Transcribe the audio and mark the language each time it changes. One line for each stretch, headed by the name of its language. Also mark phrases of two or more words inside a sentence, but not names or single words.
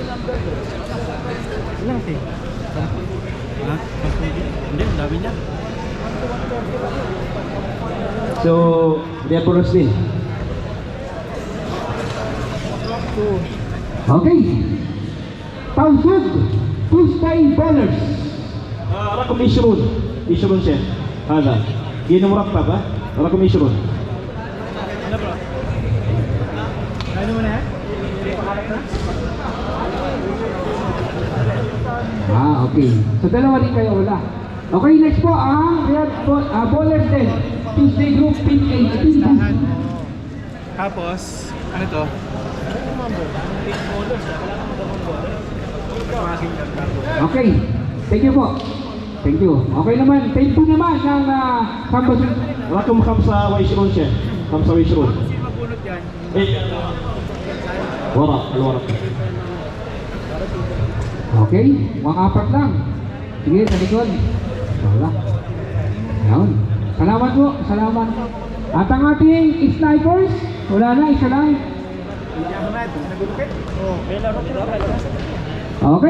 Filipino: Ilang team? Ha? Hindi, ang dami niya. So, Deborah din. Okay. Tausug, Tuesday Ballers.
Arabic: رقم 20 شيخ هذا جينا مرتب ها رقم 20
Filipino: Okay. So, dalawa din kayo, wala. Okay, next po ang Ballers din. Tuesday Group, Pink 18. Tapos, ano to? Okay.
English: Thank you po. Thank you. Okay naman. Thank you
Filipino: naman ng
English: Campus.
Arabic: رقم 25 شيخ 25 إيه الورق
Filipino: Okay. Mga apat lang. Sige, sa likod. Wala. Ayan. Salamat po. Salamat. At ang ating snipers, wala na, isa lang. Okay.